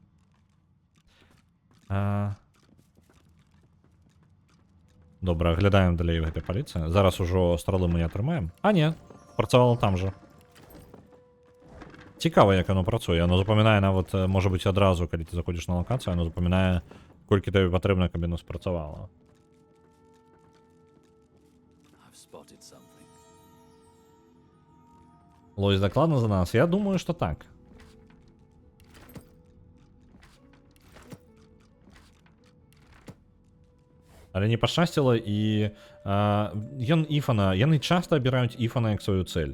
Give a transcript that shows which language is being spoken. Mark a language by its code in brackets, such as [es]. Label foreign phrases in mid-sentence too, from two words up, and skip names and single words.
[be] Добра, аглядаем далей гэтай паліцыі. Зараз ужо стрэлы мы не атрымаем. А не, працавала там жа. Цікава, як оно працуе. Оно запамінае нават, можа быць, адразу, калі ты заходзіш на лакацыю, оно запамінае, колькі табе патрэбна, каб яно спрацавала. [en] I've spotted something. [be] Лось дакладна за нас? Я думаю, што так. Але не пашчасціла, і ён Іфана, яны часта абіраюць Іфана як сваю цэль.